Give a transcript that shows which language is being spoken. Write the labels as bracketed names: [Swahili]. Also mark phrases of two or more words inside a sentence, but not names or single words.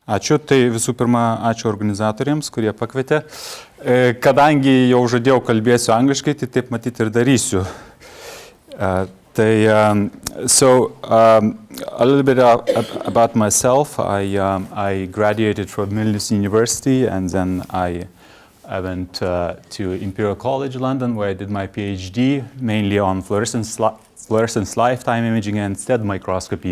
[Lithuanian] Ačiū. Tai visų pirma, ačiū organizatoriams, kurie pakvietė. Kadangi jau žadėjau kalbėsiu angliškai, tai taip matyti ir darysiu. [English] A little bit about myself. I graduated from Vilnius University, and then I went to Imperial College London, where I did my PhD, mainly on fluorescence lifetime imaging and STED microscopy.